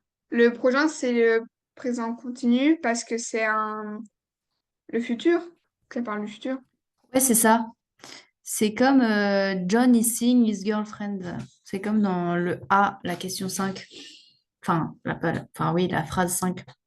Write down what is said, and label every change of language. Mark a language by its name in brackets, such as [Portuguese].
[French] Le prochain, c'est le présent continu parce que le futur. Ça parle du futur. Ouais, c'est ça. C'est comme [English] John is seeing his girlfriend. [French] C'est comme dans le A, la question 5. Enfin, enfin oui, la phrase 5.